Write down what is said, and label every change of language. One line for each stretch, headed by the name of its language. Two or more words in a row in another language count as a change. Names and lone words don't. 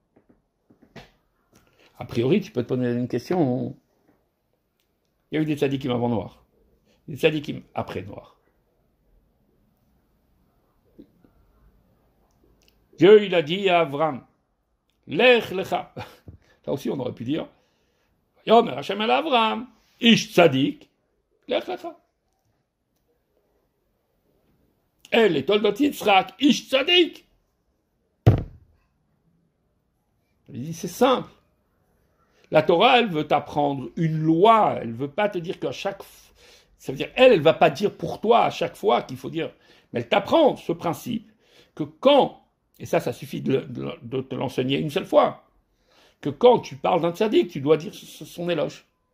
French: A priori, tu peux te poser une question. Il y a eu des tzaddikim avant Noach, des tzaddikim après Noach. Dieu, il a dit à Avram,
Hebrew: לך לך.
French: Là aussi, on aurait pu dire,
Hebrew: יאמר השם אל אברם, איש צדיק, לך לך. אלה תולדות יצחק, איש צדיק.
French: Il dit, c'est simple. La Torah, elle veut t'apprendre une loi, elle ne veut pas te dire qu'à chaque fois, ça veut dire, elle ne va pas dire pour toi à chaque fois qu'il faut dire, mais elle t'apprend ce principe que quand, et ça suffit de te l'enseigner une seule fois, que quand tu parles d'un tzaddik, tu dois dire son éloge.